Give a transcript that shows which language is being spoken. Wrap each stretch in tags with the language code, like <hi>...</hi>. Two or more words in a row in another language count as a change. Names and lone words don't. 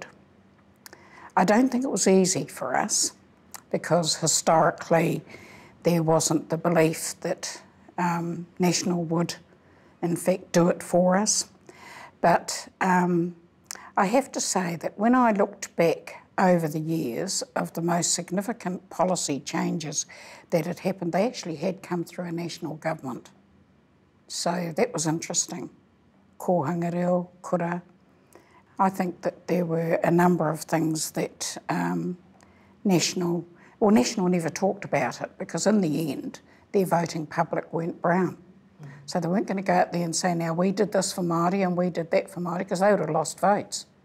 <en>I don't think it was easy for us, because historically there wasn't the belief that National would, in fact, do it for us. But I have to say that when I looked back over the years of the most significant policy changes that had happened, they actually had come through a national government. So that was interesting.</en> <mi>Kohanga reo, kura.</mi> <en>I think that there were a number of things that National never talked about it, because in the end, their voting public weren't Brown. So they weren't going to go out there and say, now we did this for Māori and we did that for Māori, because they would have lost votes.</en>